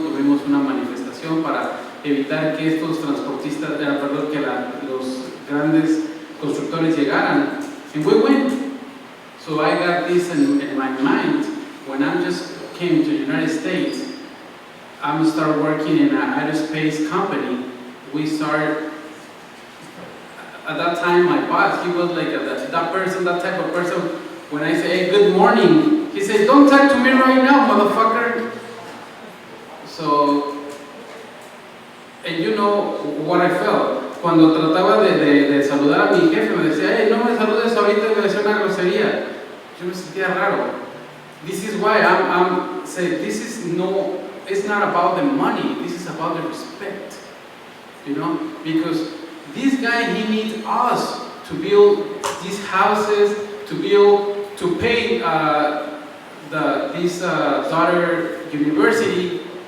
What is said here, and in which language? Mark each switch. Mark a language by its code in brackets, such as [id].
[es] Tuvimos una manifestación para evitar que estos transportistas, que los grandes constructores llegaran, [en] and we win. So I got this in my mind when I just came to the United States. I'm start working in an aerospace company. We start, at that time my boss, he was like that type of person. When I say, hey, good morning, he says, don't talk to me right now, motherfucker. So, and you know what I felt. [es] Cuando trataba de saludar a mi jefe, me decía, hey, no me saludes ahorita, me decía una grosería. Yo me sentía raro. [en] This is why I'm saying, it's not about the money, this is about the respect. You know, because this guy, he needs us to build these houses, to pay this daughter university.